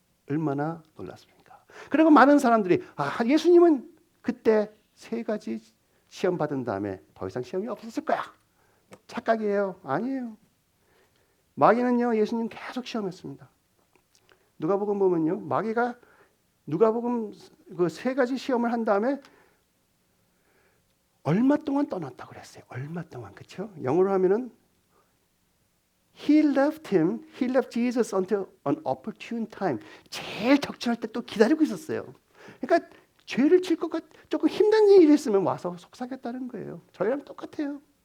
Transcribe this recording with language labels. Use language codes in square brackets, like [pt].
[ko] 얼마나 놀랐습니까? 그리고 많은 사람들이 예수님은 그때 3가지 시험 받은 다음에 더 이상 시험이 없었을 거야. 착각이에요. 아니에요. 마귀는요 예수님 계속 시험했습니다. 누가복음 보면요 마귀가 누가복음 그 3가지 시험을 한 다음에 얼마 동안 떠났다고 그랬어요. 얼마 동안. 그렇죠? 영어로 하면은 [en] He left Jesus until an opportune time. [ko] 제일 적절할 때 또 기다리고 있었어요. 그러니까 죄를 질 것 조금 힘든 일이 있으면 와서 속삭였다는 거예요. 저희랑 똑같아요.